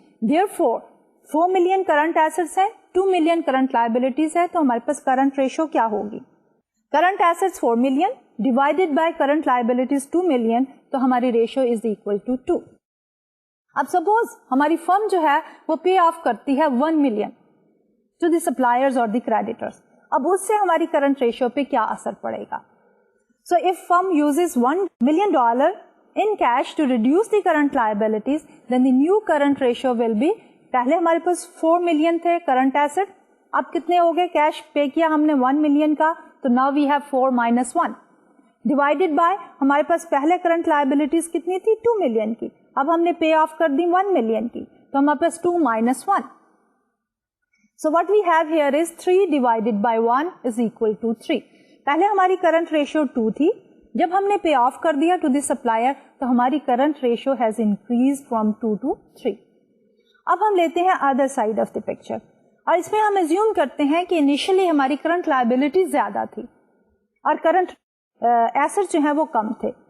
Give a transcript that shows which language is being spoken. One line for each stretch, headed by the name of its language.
English: Therefore 4 million current assets ہے, 2 million current liabilities ہے, تو ہمارے پاس current ratio کیا ہوگی. current assets 4 million divided by current liabilities 2 million تو ہماری ratio is equal to 2.
Urdu: اب سپوز ہماری فرم جو ہے وہ پے آف کرتی ہے
English: 1 million to the suppliers or the creditors.
Urdu: اب اس سے ہماری کرنٹ ریشو پہ کیا اثر پڑے گا.
English: So if firm uses $1 million in cash to reduce the current liabilities, then the new current ratio will be, پہلے ہمارے پاس 4 million تھے current asset, اب کتنے ہو گئے, کیش پے کیا ہم نے 1 million کا, تو now we have 4 minus 1 divided by ہمارے پاس پہلے current liabilities کتنی تھی 2 million کی, اب ہم نے پے آف کر دی 1 million کی, تو ہمارے پاس 2 minus 1. So what we have here is 3 divided by 1 is equal to 3.
Urdu: پہلے ہماری کرنٹ ریشو 2 تھی, جب ہم نے پے آف کر دیا ٹو دی سپلائر تو ہماری current ratio has increase from 2
English: to 3.
Urdu: اب ہم لیتے ہیں other side of the picture اور اس میں ہم ایزیوم کرتے ہیں کہ انیشلی ہماری کرنٹ لائبلٹی زیادہ تھی اور کرنٹ ایسٹ جو ہیں وہ کم تھے.